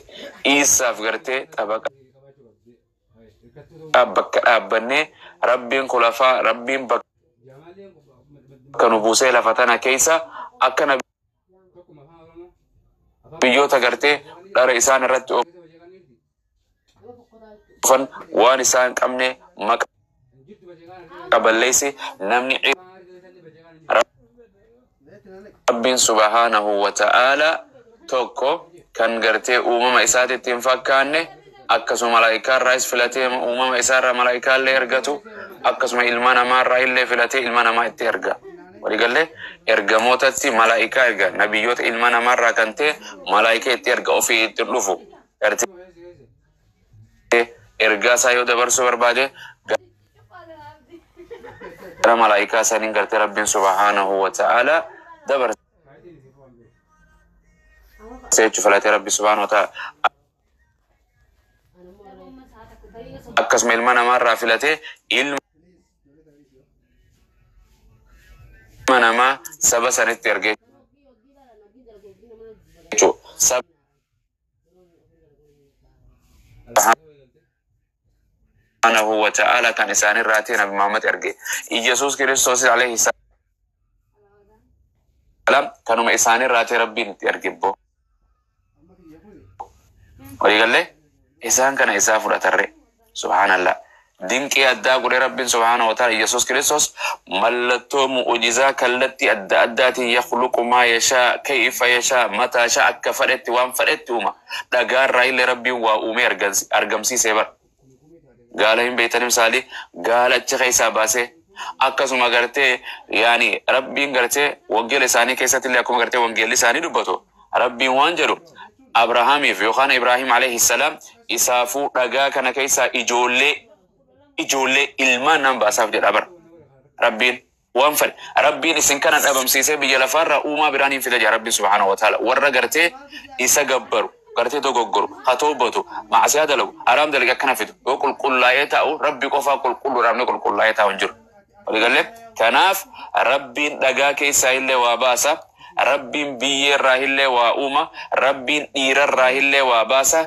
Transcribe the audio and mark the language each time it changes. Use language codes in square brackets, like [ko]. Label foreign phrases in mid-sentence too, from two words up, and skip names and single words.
[om] Ciisaaf gartee xabaqa bakka dhaabbannee Rabbiin kulafaa Rabbiin bakka nu buusee lafa tana keessa akka biyyoota gartee dhara isaan irratti oofan waan isaan qabne qaballeessi namni Rabbiin [ar] سبحانه وتعالى [om] tokko kan gartee uumama isaatitti hin fakkaanne akkasuma malaa'ikaa irraa filatee uumama isaarraa malaa'ikaa illee ergatu akkasuma ilma namaa irraa illee filatee ilma namaa itti erga. Waliigalee ergamootatti malaa'ikaa erga nabiyyoota ilma namaa irraa kan ta'e malaa'ikaa itti erga ofii itti dhufu. Ergaa isaa yoo dabarsuu barbaade gara malaa'ikaa saniin gartee Rabbiin [ar] سبحانه وتعالى [om] dabarse jechuun filatee Rabbi [ar] سبحانه وتعالى [om] akkasuma ilma namaa irraa filatee ilma namaa saba sanitti ergee jechuudha. [ar] سبحانه وتعالى [om] kan isaanii irraati Nabi Muhammad erge. Iyesuus Kiristoos [ar] عليه السلام [om] kanuma isaanii irraati Rabbiin itti ergibbo. Waliigalee isaan kana isaa fudhatarre. Subhanallah. Dinqii addaa godhe Rabbiin [ar] سبحانه وتعالى [om] Iyesuus Kiristoos mallattoo mu'ujizaa kallatti adda addaatiin [ar] يخلق ما يشاء كيف يشاء متى يشاء [om] akka fedhetti waan fedhetti uuma. Dhagaarraa illee Rabbiin waa uumee argamsiisee bara. Gaala hin beeytan misaalii gaala achi keessaa baasee akkasuma gartee yaani Rabbiin gartee wangeela isaanii keessatti illee akkuma gartee wangeelli isaanii dubbatu Rabbiin waan jedhu Abrahaamiif yookaan Ibrahim [ar] عليه السلام [om] isaafuu dhagaa kana keessaa ijoollee ilmaan nama baasaaf jedha bara. Rabbiin waan fedhe Rabbiin isin kana dhabamsiisee biyya lafaarraa uumaa biraan hin fide jedha Rabbiin [ar] سبحانه وتعالى [om] warra gartee isa gabbaru gartee dogoggoru hatoobatu maasiyaa dalagu haram dalagu akkana fidu yoo qulqullaa'ee ta'u Rabbi qofaa qulqulluudhaaf qulqullaa'ee ta'u hin jiru. Waliigalee kanaaf Rabbiin dhagaa keessaa illee waa baasa. Rabbiin biyyeerraa illee waa uuma. Rabbiin dhiirarraa illee waa baasa.